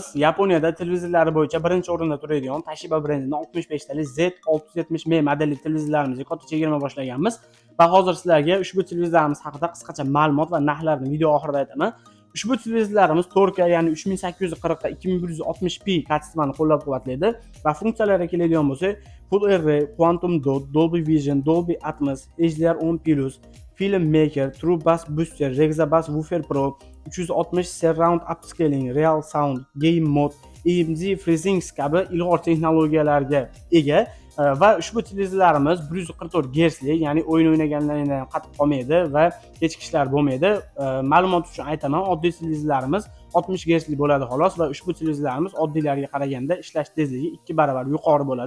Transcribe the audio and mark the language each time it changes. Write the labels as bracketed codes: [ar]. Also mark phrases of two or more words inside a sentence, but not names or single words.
[uz] Yaponiyada televizorlari bo'yicha birinchi o'rinda turadigan Toshiba brendining 65 tali Z670M modelli televizorlarimizga katta chegirma boshlaganmiz va hozir sizlarga ushbu televizorlarimiz haqida qisqacha ma'lumot va narxlarni video oxirida aytaman. Ushbu televizorlarimiz 4K, ya'ni 3840 ga 2160p kачествоni qo'llab-quvvatlaydi va funksiyalariga keladigan bo'lsak, [en] Full Array, Quantum Dot, Dolby Vision, Dolby Atmos, HDR10+, Film Maker, True Bass Booster, Rexa Bass Woofer Pro, 360 Surround Upscaling, Real Sound, Game Mode, EMG Freezing [uz] kabi ilg'or texnologiyalarga ega va ushbu televizorlarimiz 144 Hz lik, ya'ni o'yin o'ynaganlaringdan qatib qolmaydi va kechikishlar bo'lmaydi. Ma'lumot uchun aytaman, oddiy televizorlarimiz 60 Hz lik bo'ladi xolos va ushbu televizorlarimiz oddiylarga qaraganda ishlash tezligi 2 barobar yuqori bo'ladi.